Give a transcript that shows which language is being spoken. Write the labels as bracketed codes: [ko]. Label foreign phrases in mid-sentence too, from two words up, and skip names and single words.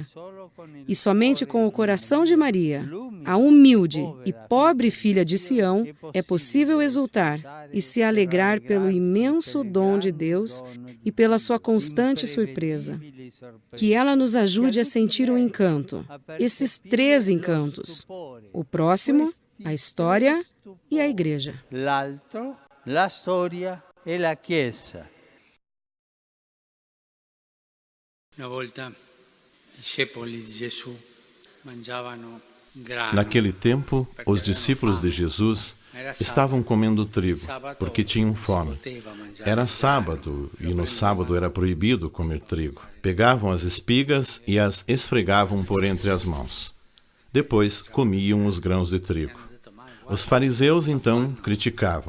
[pt] E somente com o coração de Maria, a humilde e pobre filha de Sião, é possível exultar e se alegrar pelo imenso dom de Deus e pela sua constante surpresa. Que ela nos ajude a sentir o encanto, esses três encantos: o próximo, a história e a igreja. [it] La storia e la Chiesa. Una volta i discepoli di Gesù mangiavano grano. [pt] Naquele tempo, os discípulos de Jesus estavam comendo trigo, porque tinham fome. Era sábado, e no sábado era proibido comer trigo. Pegavam as espigas e as esfregavam por entre as mãos. Depois comiam os grãos de trigo. Os fariseus, então, criticavam.